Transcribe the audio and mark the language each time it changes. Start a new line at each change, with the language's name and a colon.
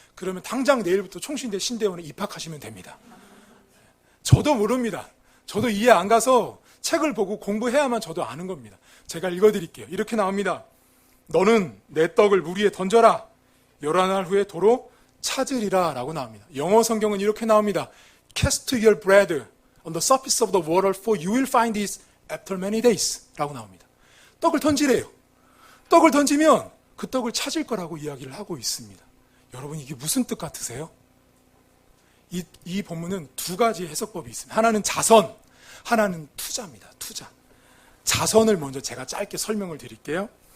Korean: 그러면 당장 내일부터 총신대 신대원에 입학하시면 됩니다. 저도 모릅니다. 저도 이해 안 가서 책을 보고 공부해야만 저도 아는 겁니다. 제가 읽어드릴게요. 이렇게 나옵니다. 너는 내 떡을 물 위에 던져라. 11날 후에 도로 찾으리라 라고 나옵니다. 영어 성경은 이렇게 나옵니다.
English: Cast your bread on the surface of the water for you will find it after many days
Korean: 라고 나옵니다. 떡을 던지래요. 떡을 던지면 그 떡을 찾을 거라고 이야기를 하고 있습니다. 여러분, 이게 무슨 뜻 같으세요? 이 본문은 2가지 해석법이 있습니다. 하나는 자선, 하나는 투자입니다. 투자. 자선을 먼저 제가 짧게 설명을 드릴게요.